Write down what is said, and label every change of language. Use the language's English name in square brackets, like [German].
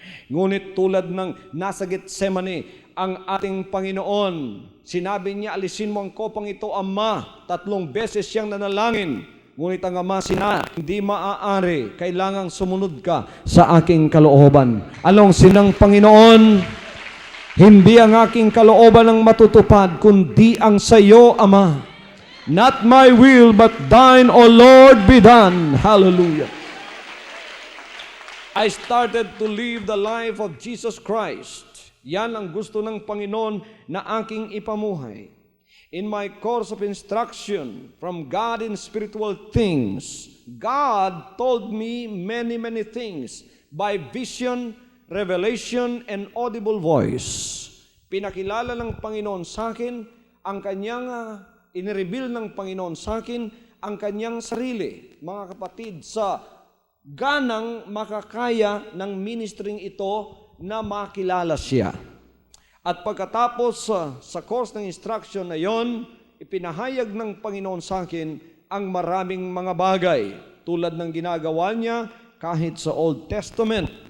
[Filipino] Ngunit tulad ng nasa Getsemane, ang ating Panginoon, sinabi niya, alisin mo ang kopang ito, Ama. 3 beses siyang nanalangin. Ngunit ang Ama hindi maaari, kailangang sumunod ka sa aking kalooban. Anong sinang Panginoon? Hindi ang aking kalooban ang matutupad, kundi ang sa iyo, Ama. [English] Not my will, but thine, O Lord, be done. Hallelujah. I started to live the life of Jesus Christ. [Filipino] Yan ang gusto ng Panginoon na aking ipamuhay. [English] In my course of instruction from God in spiritual things, God told me many, many things by vision, revelation, and audible voice. [Filipino] Pinakilala ng Panginoon sa akin ang kanyang inireveal ng Panginoon sa akin ang kanyang sarili, mga kapatid, sa ganang makakaya ng ministering ito na makilala siya. At pagkatapos sa course ng instruction na yon, ipinahayag ng Panginoon sa akin ang maraming mga bagay tulad ng ginagawa niya kahit sa Old Testament.